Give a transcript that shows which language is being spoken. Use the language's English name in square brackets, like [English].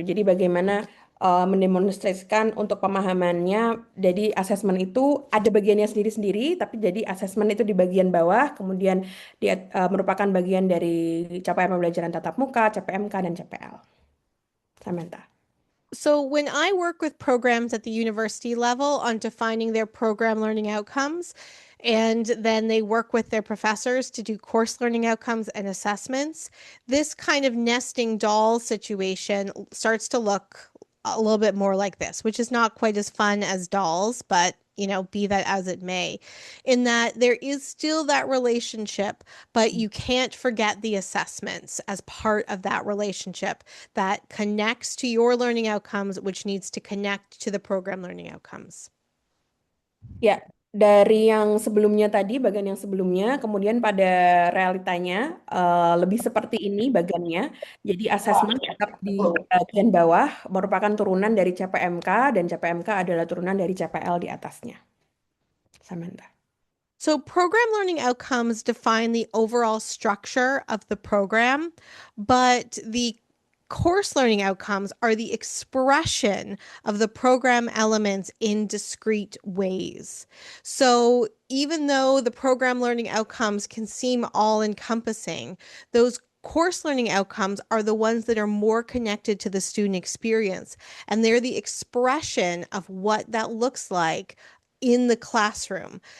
[Indonesian] Jadi bagaimana mendemonstrasikan untuk pemahamannya. Jadi asesmen itu ada bagiannya sendiri-sendiri, tapi jadi asesmen itu di bagian bawah, kemudian dia merupakan bagian dari capaian pembelajaran tatap muka, CPMK, dan CPL. Samantha. [English] So when I work with programs at the university level on defining their program learning outcomes, and then they work with their professors to do course learning outcomes and assessments, this kind of nesting doll situation starts to look a little bit more like this, which is not quite as fun as dolls, but be that as it may, in that there is still that relationship, but you can't forget the assessments as part of that relationship that connects to your learning outcomes, which needs to connect to the program learning outcomes. [Indonesian] Ya, dari yang sebelumnya tadi, bagian yang sebelumnya, kemudian pada realitanya lebih seperti ini bagiannya. Jadi asesmen tetap di bagian bawah merupakan turunan dari CPMK dan CPMK adalah turunan dari CPL di atasnya. Samantha. [English] So program learning outcomes define the overall structure of the program, but the course learning outcomes are the expression of the program elements in discrete ways. So even though the program learning outcomes can seem all encompassing, those course learning outcomes are the ones that are more connected to the student experience, and they're the expression of what that looks like in the classroom.